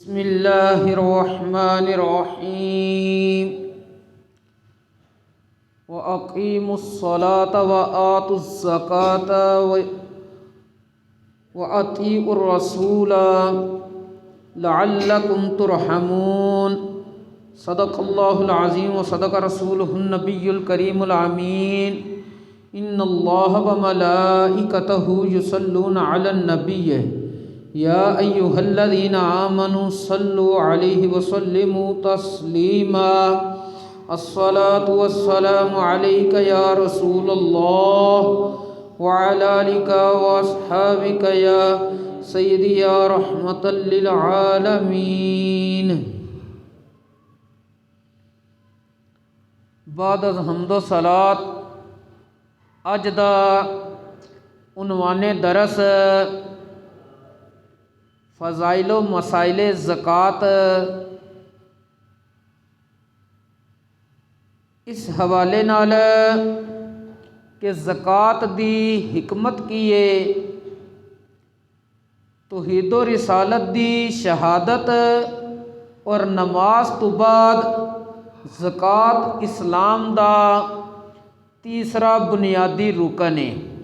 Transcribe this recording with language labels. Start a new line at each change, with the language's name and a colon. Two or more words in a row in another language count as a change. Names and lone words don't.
Arabic: بسم الله الرحمن الرحيم وأقيموا الصلاة وآتوا الزكاة وأطيعوا الرسول لعلكم ترحمون. صدق الله العظيم وصدق رسوله النبي الكريم الأمين. إن الله وملائكته يصلون على النبي يا أيها الذين آمنوا صلوا عليه وسلموا تسليما. الصلاة والسلام عليك يا رسول الله وعلى آلك وأصحابك يا سيدي يا رحمة للعالمين.
Punjabi: بعد از حمد و صلات اج دا عنوانِ درس فضائل و مسائلِ زکات. اس حوالے نال کہ زکات دی حکمت کی ہے، توحید و رسالت دی شہادت اور نماز تو بعد زکات اسلام دا تیسرا بنیادی رکن ہے.